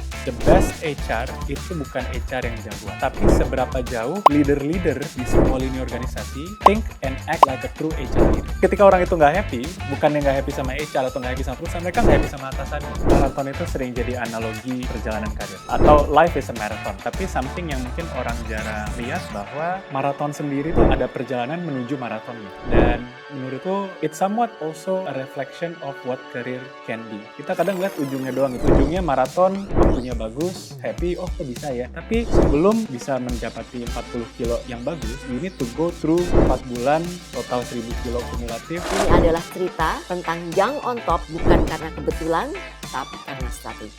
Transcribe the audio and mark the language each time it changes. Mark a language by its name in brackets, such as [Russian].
[Indonesian] The best HR itu bukan HR yang jagoan, tapi seberapa jauh leader-leader di semua lini organisasi [English] think and act like a true HR leader. [Indonesian] Ketika orang itu nggak happy, bukannya nggak happy sama HR atau nggak happy sama perusahaan, mereka nggak happy sama atasannya. Maraton itu sering jadi analogi perjalanan karir. Atau [English] life is a marathon, [Indonesian] tapi something yang mungkin orang jarang lihat bahwa maraton sendiri tuh ada perjalanan menuju maratonnya. Dan menurutku, [English] it's somewhat also a reflection of what career can be. [Indonesian] Kita kadang lihat ujungnya doang, ujungnya maraton, waktunya bagus, happy, oh kok bisa ya. Tapi sebelum bisa mendapati 40 kilo yang bagus, [English] you need to go through [Indonesian] 4 bulan, total 1000 kilo kumulatif. Ini adalah cerita tentang Young on Top bukan karena kebetulan, tapi karena strategi.